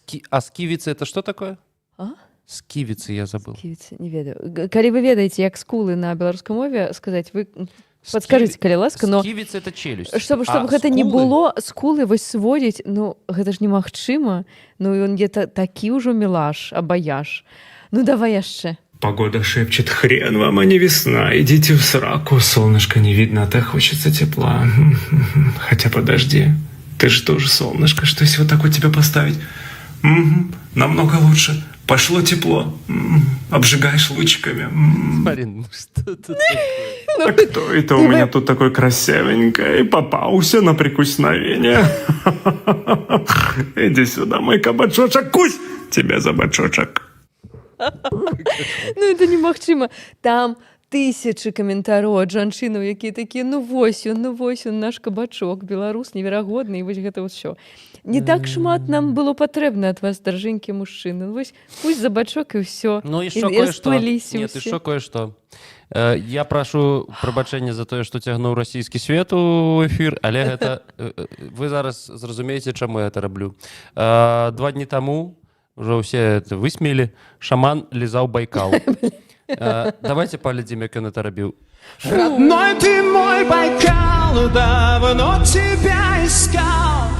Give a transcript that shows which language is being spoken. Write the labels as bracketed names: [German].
[Russian] А сківіцы это что такое? А? Сківіцы, я забыл. [Belarusian] Сківіцы, не ведаю. Калі вы ведаеце, як скулы на беларускай мове сказаць, вы падскажыце, калі ласка, но... [Russian] Сківіцы это челюсть. [Belarusian] Чтобы гэта не было, скулы вось сводзіць, ну, гэта ж немагчыма. Ну, і [Russian] он где-то [Belarusian] такі ўжо мілаш, абаяш. Ну, давай яшчэ. [Russian] Погода шепчет: хрен вам, а не весна. Идите в сраку, солнышко не видно, а так хочется тепла. Хотя подожди, ты же тоже солнышко, что если вот так вот тебя поставить? Намного лучше. Пошло тепло. Обжигаешь лучиками. Марин, что тут такое? А кто это у меня тут такой красивенький? Попался на прикосновение. Иди сюда, мой кабачочек, кусь тебя за бочочек. [Belarusian] Ну, это немагчыма. Там тысячы каментараў ад жанчынаў, якія такія, ну вось ён, наш кабачок, беларус неверагодны, і вось гэта [Russian] вот всё. [Belarusian] Не так шмат нам было патрэбна ад вас, даржэнькі мужчыны. Вось пусть за бачок і ўсё. [Russian] Ну, еще кое-что. Нет, еще кое-что. [Belarusian] Я прашу прабачэння за тое, што цягнуў расійскі свет у эфір, але гэта... Вы зараз зразумееце, чаму я это раблю. 2 дні таму [Russian] уже все это высмеяли. Шаман лизал Байкал. Давайте поглядим, как он это робил. Родной ты мой Байкал, давно тебя искал.